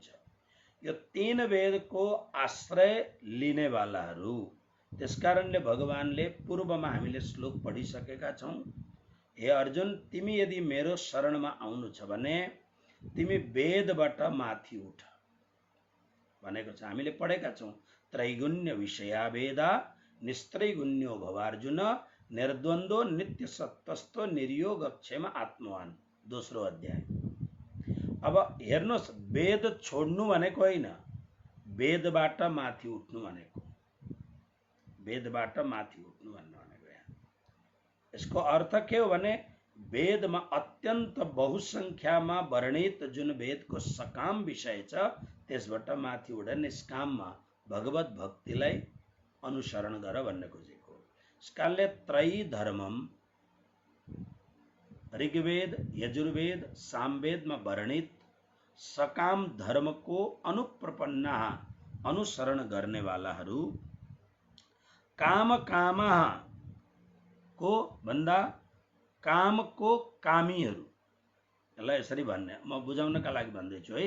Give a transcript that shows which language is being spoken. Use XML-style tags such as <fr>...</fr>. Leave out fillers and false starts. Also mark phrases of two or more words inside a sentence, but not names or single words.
<ne>यो तीन वेदको आश्रय लिनेवालाहरू। त्यसकारणले भगवानले पूर्वमा हामीले श्लोक पढिसकेका छौँ। हे अर्जुन, तिमी यदि मेरो शरणमा आउनु छ भने तिमी वेदबाट माथि उठ भनेको छ। हामीले पढेका छौँ,</ne> <sa>त्रैगुण्य विषया वेदा निस्त्रैगुण्यो भवार्जुन निर्द्वन्द्वो नित्य सत्तस्तो निर्योगक्षेम आत्मवान,</sa> <ne>दोस्रो अध्याय। अब हेर्नुहोस्, वेद छोड्नु भनेको होइन, वेदबाट माथि उठ्नु भनेको, वेदबाट माथि उठ्नु भनेको यहाँ। यसको अर्थ के हो भने वेदमा अत्यन्त बहुसङ्ख्यामा वर्णित जुन वेदको सकाम विषय छ त्यसबाट माथि उठेर निष्काममा भगवत भक्तिलाई अनुसरण गर भन्ने खोजेको। यसकारणले</ne> <sa>त्रयी धर्मम</sa> <ne>ऋग्वेद यजुर्वेद सामवेदमा वर्णित सकाम धर्मको अनुप्रपन्ना अनुसरण गर्नेवालाहरू</ne> <sa>काम कामा</sa> <ne>को भन्दा कामको कामीहरू, यसलाई यसरी भन्ने म बुझाउनका लागि भन्दैछु है।</ne>